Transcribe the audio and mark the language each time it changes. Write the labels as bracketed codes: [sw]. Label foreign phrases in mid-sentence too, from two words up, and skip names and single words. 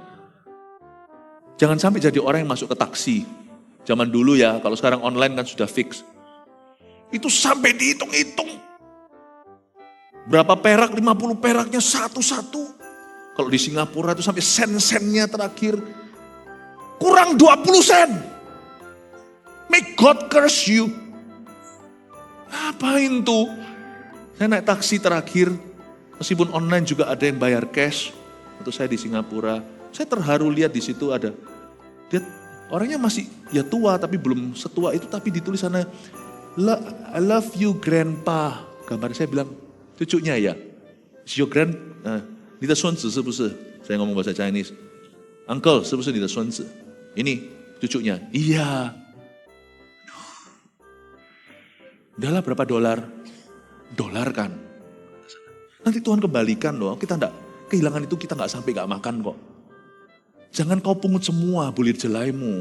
[id] Jangan sampai jadi orang yang masuk ke taksi. Zaman dulu ya, kalau sekarang online kan sudah fix. Itu sampai dihitung-hitung. Berapa perak, 50 peraknya satu-satu. Kalau di Singapura itu sampai sen-sennya terakhir. Kurang 20 sen. [en] May God curse you. [id] Ngapain tuh? Saya naik taksi terakhir, meskipun online juga ada yang bayar cash. Waktu saya di Singapura, saya terharu lihat di situ ada. Dia orangnya masih ya tua tapi belum setua itu, tapi ditulis sana [en] I love you grandpa. [id] Gambar saya bilang cucunya ya. [en] Is your grand [zh] 你的孙子是不是? [id] Saya ngomong bahasa Chinese. Uncle, [zh] 是不是你的孙子? [id] Ini cucunya. Iya. Udahlah berapa dolar? Dolar kan. Nanti Tuhan kembalikan loh. Kita enggak kehilangan itu, kita enggak sampai enggak makan kok. Jangan kau pungut semua bulir jelaimu.